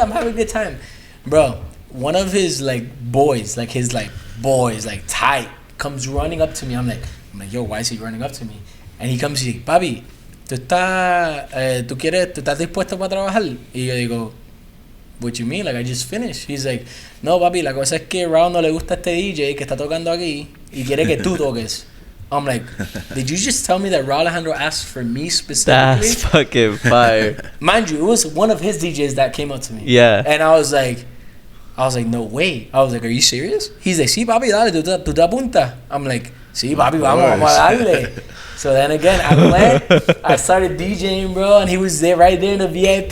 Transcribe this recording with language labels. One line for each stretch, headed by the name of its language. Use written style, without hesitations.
English: I'm having a good time, bro. One of his like boys, like his like boys, like tight, comes running up to me. I'm like, yo, why is he running up to me? And he comes, he's like,
Spanish: papi, tú estás dispuesto para trabajar? Y yo digo,
English: what you mean? Like, I just finished. He's like,
Spanish: no, papi, la cosa es que Rauw no le gusta este DJ que está tocando aquí y quiere que tú toques.
English: I'm like, did you just tell me that Rauw Alejandro asked for me specifically? That's fucking fire. Mind you, it was one of his DJs that came up to me. Yeah. And I was like, no way. I was like, are you serious? He's like,
Spanish: sí, papi, dale, tú te apuntas.
English: I'm like,
Spanish: sí, papi, vamos a darle.
English: So then again, I went, I started DJing, bro, and he was there right there in the VIP.